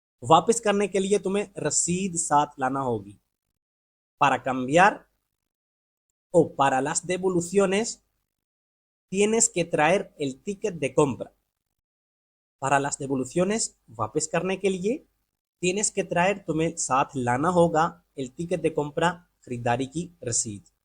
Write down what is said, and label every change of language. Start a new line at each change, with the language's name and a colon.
Hindi: वापस करने के लिए तुम्हें रसीद साथ लाना होगी.
Spanish: Para cambiar o para las devoluciones tienes que traer el ticket de compra. Para las devoluciones,
Hindi: वापस करने के लिए
Spanish: tienes que traer,
Hindi: तुम्हें साथ लाना होगा
Spanish: el ticket de compra,
Hindi: खरीदारी की रसीद.